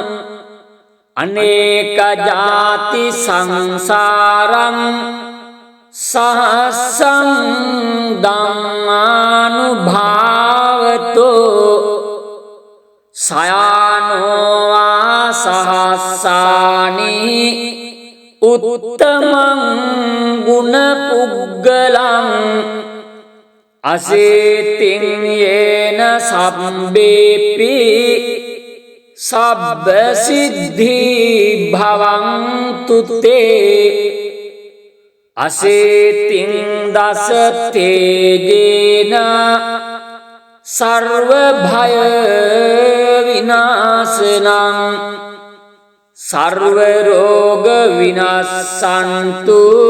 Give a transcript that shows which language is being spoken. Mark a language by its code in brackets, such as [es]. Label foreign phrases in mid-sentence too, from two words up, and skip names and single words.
[pi] अनेक जाति संसारं सहस्रं धम्मानुभावतो सयानो वा सहस्राणि उत्तमं गुणपुग्गलं අසීතින් යේන සබ්බේපි සබ්බ සිද්ධි භවන්තු තේ අසීතින් දස තේජේන සර්ව භය විනාශනං සර්ව රෝග විනාශන්තු